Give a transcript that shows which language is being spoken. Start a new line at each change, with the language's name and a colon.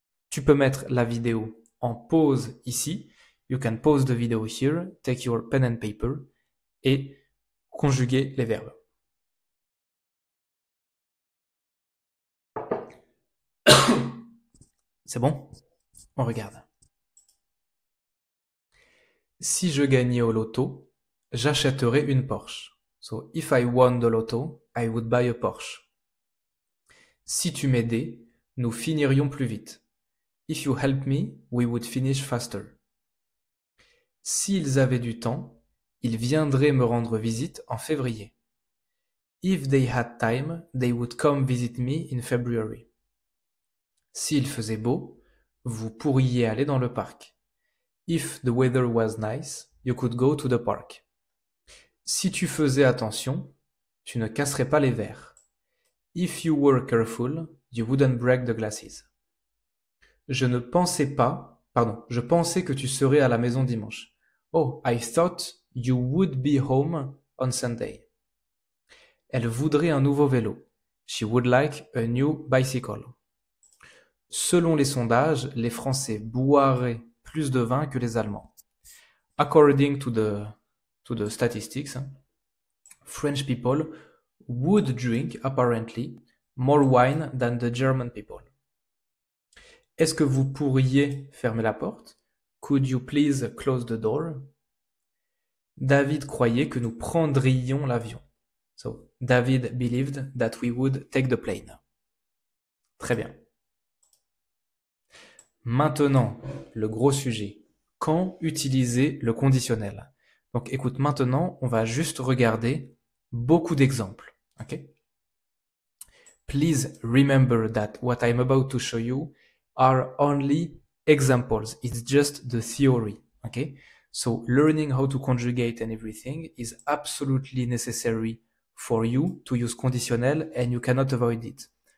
French: Tu peux mettre la vidéo en pause ici.
English: You can pause the video here, take your pen and paper
French: et conjuguer les verbes. C'est bon? On regarde. Si je gagnais au loto, j'achèterais une Porsche.
English: So, if I won the lotto, I would buy a Porsche.
French: Si tu m'aidais, nous finirions plus vite.
English: If you help me, we would finish faster.
French: S'ils avaient du temps, ils viendraient me rendre visite en février.
English: If they had time, they would come visit me in February.
French: S'il faisait beau, vous pourriez aller dans le parc.
English: If the weather was nice, you could go to the park.
French: Si tu faisais attention, tu ne casserais pas les verres.
English: If you were careful, you wouldn't break the glasses.
French: Je pensais que tu serais à la maison dimanche.
English: Oh, I thought you would be home on Sunday.
French: Elle voudrait un nouveau vélo.
English: She would like a new bicycle.
French: Selon les sondages, les Français boiraient plus de vin que les Allemands.
English: According to the statistics, French people would drink, apparently, more wine than the German people.
French: Est-ce que vous pourriez fermer la porte?
English: Could you please close the door?
French: David croyait que nous prendrions l'avion.
English: So, David believed that we would take the plane.
French: Très bien. Maintenant, le gros sujet. Quand utiliser le conditionnel? Donc, écoute, maintenant, on va juste regarder beaucoup d'exemples.
English: Okay? Please remember that what I'm about to show you are only examples. It's just the theory. Okay? So, learning how to conjugate and everything is absolutely necessary for you to use conditionnel, and you cannot avoid it.